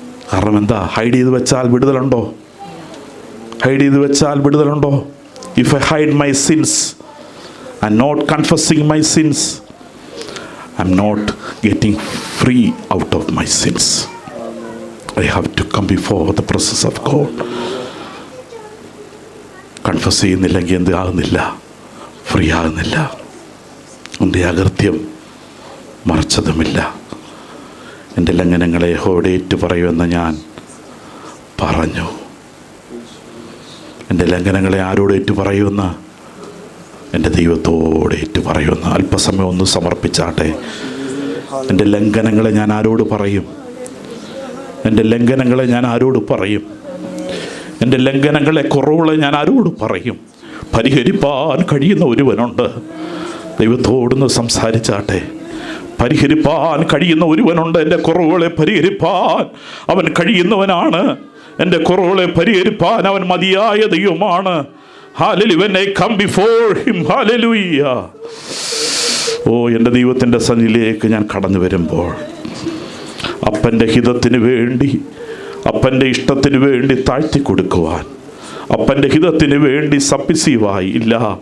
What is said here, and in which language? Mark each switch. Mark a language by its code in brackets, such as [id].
[ml] കാരണം എന്താ? ഹൈഡ് ചെയ്ത് വെച്ചാൽ വിടുതലുണ്ടോ? ഹൈഡ് ചെയ്ത് വെച്ചാൽ വിടുതലുണ്ടോ? [en] If I hide my sins and not confessing my sins, I'm not getting free out of my sins. I have to come before the presence of God. [ml] Confess ചെയ്യുന്നില്ലെങ്കിൽ എന്ത് ആകുന്നില്ല? Free ആകുന്നില്ല. എൻ്റെ അകൃത്യം മറച്ചതുമില്ല. എൻ്റെ ലംഘനങ്ങളെ യഹോവയോട് ഏറ്റു പറയുമെന്ന് ഞാൻ പറഞ്ഞു. എൻ്റെ ലംഘനങ്ങളെ ആരോട് ഏറ്റു പറയുമെന്ന്? എൻ്റെ ദൈവത്തോട് ഏറ്റു പറയുമെന്ന്. അല്പസമയം ഒന്ന് സമർപ്പിച്ചാട്ടെ. എൻ്റെ ലംഘനങ്ങളെ ഞാൻ ആരോട് പറയും? എൻ്റെ ലംഘനങ്ങളെ ഞാൻ ആരോട് പറയും? എൻ്റെ ലംഘനങ്ങളെ, കുറവുകളെ ഞാൻ ആരോട് പറയും? പരിഹരിപ്പാൻ കഴിയുന്ന ഒരുവനുണ്ട്. ദൈവത്തോടൊന്ന് സംസാരിച്ചാട്ടെ. പരിഹരിപ്പാൻ കഴിയുന്ന ഒരുവനുണ്ട്. എൻ്റെ കുറവുകളെ പരിഹരിപ്പാൻ അവൻ കഴിയുന്നവനാണ്. എൻ്റെ കുറവുകളെ പരിഹരിപ്പാൻ അവൻ മതിയായ ദൈവമാണ്. [en] Hallelujah. When I come before him, hallelujah. [ml] എൻ്റെ ദൈവത്തിൻ്റെ സന്നിധിയിലേക്ക് ഞാൻ കടന്നു വരുമ്പോൾ അപ്പൻ്റെ ഹിതത്തിന് വേണ്ടി, അപ്പൻ്റെ ഇഷ്ടത്തിന് വേണ്ടി താഴ്ത്തി കൊടുക്കുവാൻ, അപ്പൻ്റെ ഹിതത്തിന് വേണ്ടി സബ്മിസീവായി ഇല്ല.